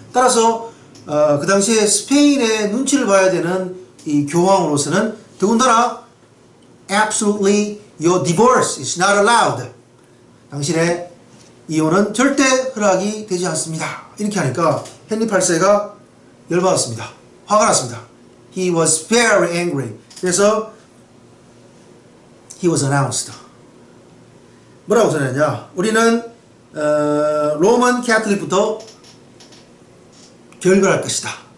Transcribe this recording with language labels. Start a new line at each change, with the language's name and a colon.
Korean: 따라서 그 당시에 스페인의 눈치를 봐야 되는 이 교황으로서는 더군다나
English: absolutely your divorce is not allowed.
Korean: 당신의 이혼은 절대 허락이 되지 않습니다. 이렇게 하니까 헨리 8세가 열받았습니다. 화가 났습니다.
English: He was very angry. 그래서 he was announced.
Korean: 뭐라고 전했냐? 우리는 로만 캐톨릭부터 결별할 것이다.